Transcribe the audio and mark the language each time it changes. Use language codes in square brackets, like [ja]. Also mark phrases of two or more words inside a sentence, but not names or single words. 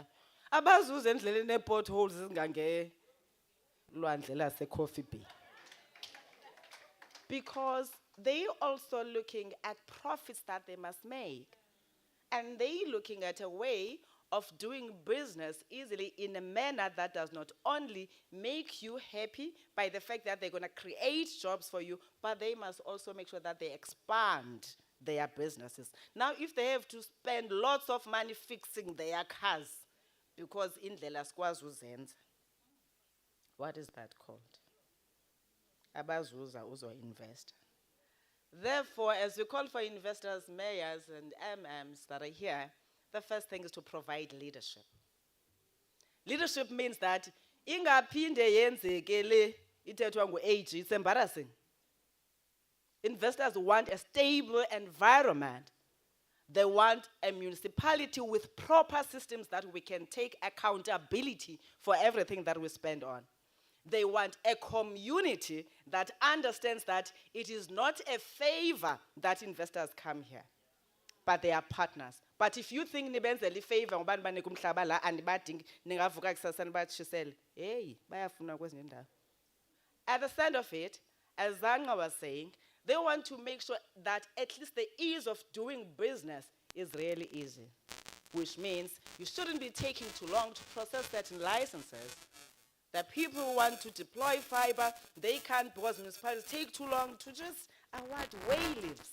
[xh] Abazuza endleleni nee-potholes zingange lwandle lase-Coffee Bay. [en] Because they also looking at profits that they must make. And they looking at a way of doing business easily in a manner that does not only make you happy by the fact that they're going to create jobs for you, but they must also make sure that they expand their businesses. Now, if they have to spend lots of money fixing their cars, because [xh] indlela sikwazi uzenza, [en] what is that called? [xh] Abazuza uzo invest. [en] Therefore, as we call for investors, mayors, and MMs that are here, the first thing is to provide leadership. Leadership means that [xh] ingaphinde yenzeke le ithethwa ngu-AG, [en] it's embarrassing. Investors want a stable environment. They want a municipality with proper systems that we can take accountability for everything that we spend on. They want a community that understands that it is not a favor that investors come here, but they are partners. [xh] But if you think nibenzela ifavor ngoba nibanika umhlaba la andibadingi ningavuka kusasa nibatshisele, hey, bayafuna kwezinye indawo. [en] At the center of it, as Zanga was saying, they want to make sure that at least the ease of doing business is really easy, which means you shouldn't be taking too long to process certain licenses. The people who want to deploy fiber, they can't because municipalities take too long to just award waylifts.